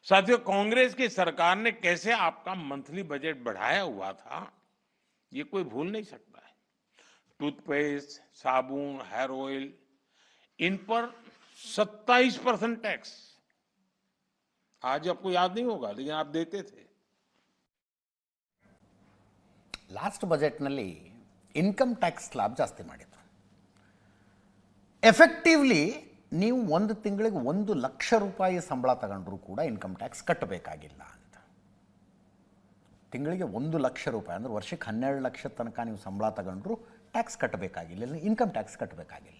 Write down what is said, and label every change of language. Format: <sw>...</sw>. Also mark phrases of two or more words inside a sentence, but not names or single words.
<hi>साथियों, कांग्रेस की सरकार ने कैसे आपका</hi> <en>monthly budget</en> <hi>बढ़ाया हुआ था, ये कोई भूल नहीं सकता है। टूथपेस्ट, साबुन,</hi> <en>hair oil,</en> <hi>इन पर 27% टैक्स। आज आपको याद नहीं होगा, लेकिन आप देते थे।</hi> <kn>ಲಾಸ್ಟ್ ಬಜೆಟ್ನಲ್ಲಿ</kn> <en>income tax slab</en> <kn>ಜಾಸ್ತಿ ಮಾಡಿದ್ರು. ಎಫೆಕ್ಟಿವ್ಲಿ ನೀವು ಒಂದು ತಿಂಗಳಿಗೆ 1 ಲಕ್ಷ ರೂಪಾಯಿ ಸಂಬಳ ತಗೊಂಡ್ರೂ ಕೂಡ</kn> <en>income tax</en> <kn>ಕಟ್ಟಬೇಕಾಗಿಲ್ಲ ಅಂತ. ತಿಂಗಳಿಗೆ 1 ಲಕ್ಷ ರೂಪಾಯಿ ಅಂದರೆ ವರ್ಷಕ್ಕೆ 12 ಲಕ್ಷ ತನಕ ನೀವು ಸಂಬಳ ತಗೊಂಡ್ರು ಟ್ಯಾಕ್ಸ್ ಕಟ್ಟಬೇಕಾಗಿಲ್ಲ,</kn> <en>income tax</en> <kn>ಕಟ್ಟಬೇಕಾಗಿಲ್ಲ.</kn>